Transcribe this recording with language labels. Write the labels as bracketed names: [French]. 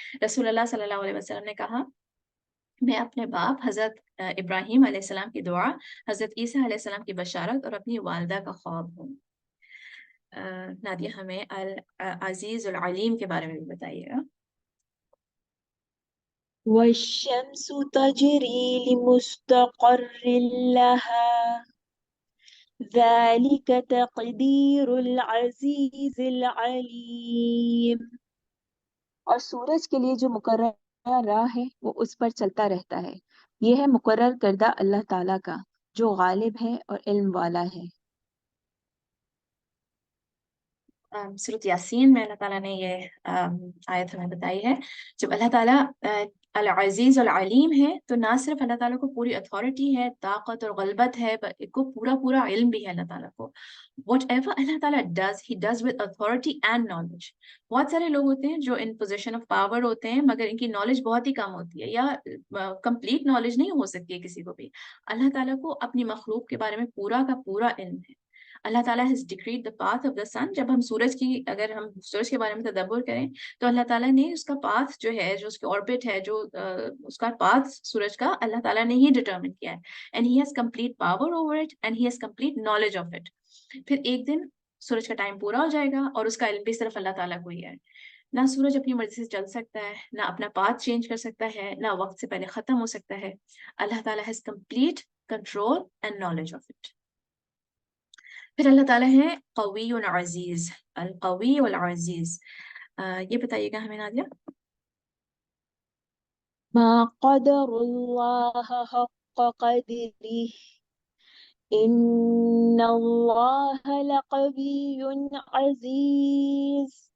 [Urdu] رسول اللہ صلی اللہ علیہ وسلم نے کہا, میں اپنے باپ حضرت ابراہیم علیہ السلام کی دعا, حضرت عیسیٰ علیہ السلام کی بشارت اور اپنی والدہ کا خواب ہوں. نادیہ ہمیں العزیز العلیم کے بارے میں بھی بتائیے گا. [Arabic] والشمس تجری لمستقر لها ذلك تقدیر العزیز العلیم. [Urdu] اور سورج کے لیے جو مقررہ راہ ہے وہ اس پر چلتا رہتا ہے, یہ ہے مقرر کردہ اللہ تعالیٰ کا جو غالب ہے اور علم والا ہے. سورۃ یاسین میں اللہ تعالیٰ نے یہ آیت ہمیں بتائی ہے. جب اللہ تعالیٰ العزیز العلیم ہے تو نہ صرف اللہ تعالیٰ کو پوری اتھارٹی ہے, طاقت اور غلبت ہے, کو پورا علم بھی ہے اللہ تعالیٰ کو. [English] whatever Allah Taala does, he does with authority and knowledge. [Urdu] بہت سارے لوگ ہوتے ہیں جو [English] in position of power [Urdu] ہوتے ہیں مگر ان کی نالج بہت ہی کم ہوتی ہے, یا کمپلیٹ نالج نہیں ہو سکتی ہے کسی کو بھی. اللہ تعالیٰ کو اپنی مخلوق کے بارے میں پورا کا پورا علم ہے. [English] Allah Taala has decreed the path of the sun. [Urdu] جب ہم اگر ہم سورج کے بارے میں تدبر کریں تو اللہ تعالیٰ نے اس کا پاتھ جو ہے, جو اس کی آربٹ ہے, جو اس کا پاتھ سورج کا اللہ تعالیٰ نے ہی ڈٹرمن کیا ہے. [English] and he has complete power over it and he has complete knowledge of it. [Urdu] پھر ایک دن سورج کا ٹائم پورا ہو جائے گا اور اس کا علم بھی صرف اللہ تعالیٰ کو ہی ہے. نہ سورج اپنی مرضی سے چل سکتا ہے, نہ اپنا پاتھ چینج کر سکتا ہے, نہ وقت سے پہلے ختم ہو سکتا ہے. [English] Allah Taala has complete control and knowledge of it. [Urdu] پھر اللہ تعالیٰ ہے قوی عزیز, القوی والعزیز. یہ بتائیے گا ہمیں نادیہ. [Arabic] ما قدر اللہ حق قدره ان اللہ لقوی عزیز.